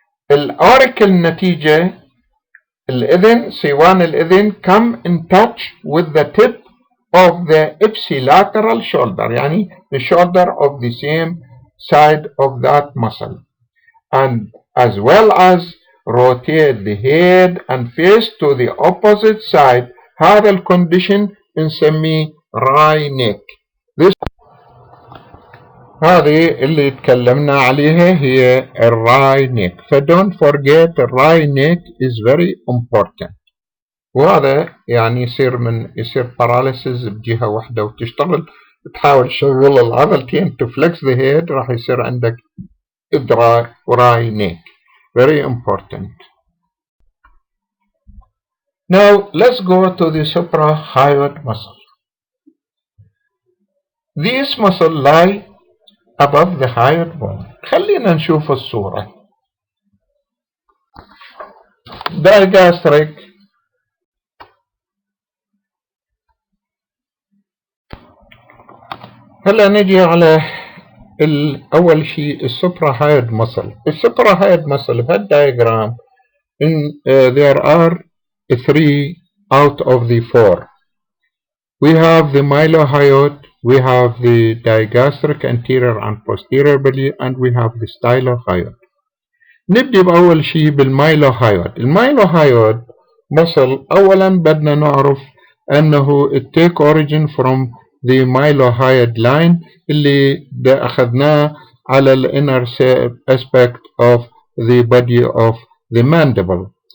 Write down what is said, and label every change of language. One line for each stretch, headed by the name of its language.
Arabic: الأوريكل نتيجة الإذن سيوان الإذن
English: come in touch with the tip of the ipsilateral shoulder يعني the shoulder of the same side of that muscle and as well as rotate the head and face to the opposite side.
Arabic: هذا الكونديشن نسميه راي نيك. هذه اللي تكلمنا عليها هي الراي نيك.
English: فدونت forget الراي neck is very important.
Arabic: وهذا يعني يصير paralysis بجهة واحدة وتشتغل تحاول تشغل العضلتين
English: to flex the head
Arabic: راح يصير عندك راي نيك.
English: Very important. Now let's go to the suprahyoid muscle. These muscles lie above the hyoid bone.
Arabic: خلينا نشوف الصورة. Digastric هلا نجي على أول شيء السوبراهايد muscle.
English: السوبراهايد muscle بهالدايجرام there are 3 out of the 4. We have the mylohyoid, we have the digastric anterior and posterior belly, and we have the stylohyoid.
Arabic: نبدأ بأول شيء بالمايلوهايود. المايلوهايود muscle أولا بدنا نعرف أنه
English: it take origin from the mylohyoid line
Arabic: اللي أخذناه على ال
English: inner aspect of the body of the mandible.